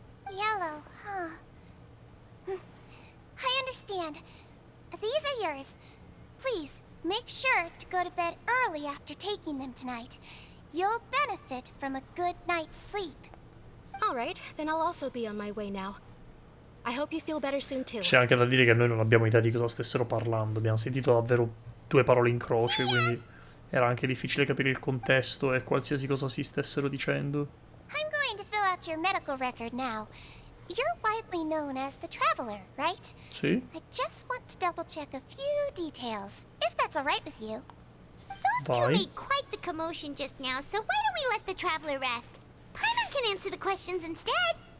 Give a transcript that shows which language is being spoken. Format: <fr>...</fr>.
<en>Yellow, huh? I understand. These are yours. Please, make sure to go to bed early after taking them tonight. You'll benefit from a good night's sleep. All right, then I'll also be on my way now. I hope you feel better soon too.</en> <it>C'è anche da dire che noi non abbiamo idea di cosa stessero parlando. Abbiamo sentito davvero due parole in croce, quindi era anche difficile capire il contesto e qualsiasi cosa si stessero dicendo.</it> <en>I'm going to fill out your medical record now. You're widely known as the Traveler, right?</en> <it>Sì.</it> <en>I just want to double check a few details, if that's all right with you. Those two</en> <it>Vai.</it> <en>made quite the commotion just now, so why don't we let the Traveler rest? Paimon can answer the questions instead.</en>